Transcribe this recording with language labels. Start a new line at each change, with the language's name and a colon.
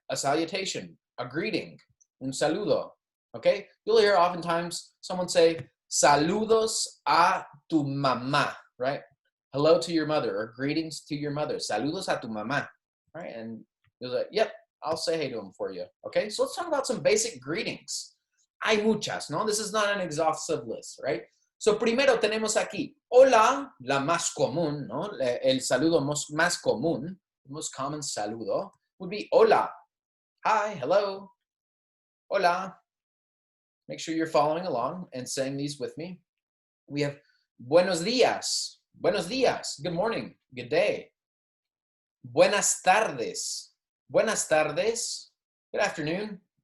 English: A salutation, a greeting,
Spanish: un saludo.
English: Okay, you'll hear oftentimes someone say
Spanish: saludos a tu mamá,
English: right? Hello to your mother, or greetings to your mother.
Spanish: Saludos a tu mamá,
English: right? And you'll say, yep, I'll say hey to them for you. Okay, so let's talk about some basic greetings.
Spanish: Hay muchas, ¿no?
English: This is not an exhaustive list, right?
Spanish: So primero tenemos aquí, hola, la más común, ¿no? El saludo más común,
English: the most common saludo would be hola. Hi, hello, hola. Make sure you're following along and saying these with me. We have
Spanish: buenos días. Buenos días.
English: Good morning. Good day.
Spanish: Buenas tardes. Buenas tardes.
English: Good afternoon.